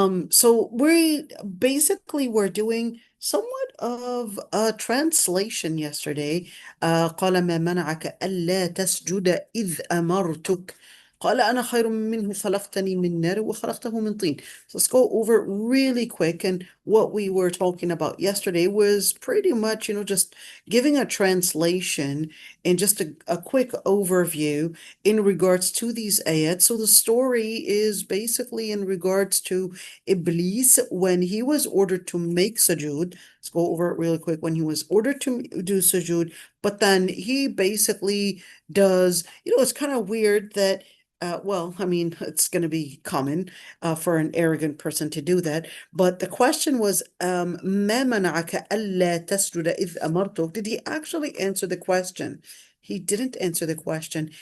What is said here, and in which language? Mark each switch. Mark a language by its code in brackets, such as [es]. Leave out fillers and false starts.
[en] So we basically were doing somewhat of a translation yesterday. [ar] قال ما منعك ألا تسجد إذ أمرتك قال أنا خير منه خلقتني من نار وخلقته من طين. [en] So let's go over it really quick. And what we were talking about yesterday was pretty much, just giving a translation and just a quick overview in regards to these ayat. So the story is basically in regards to Iblis when he was ordered to make sujood. Let's go over it really quick. When he was ordered to do sujood, but then he basically does, it's kind of weird that well, I mean, it's going to be common for an arrogant person to do that. But the question was, [ar] ما منعك ألا تسجد إذ أمرتك? [en] Did he actually answer the question? He didn't answer the question.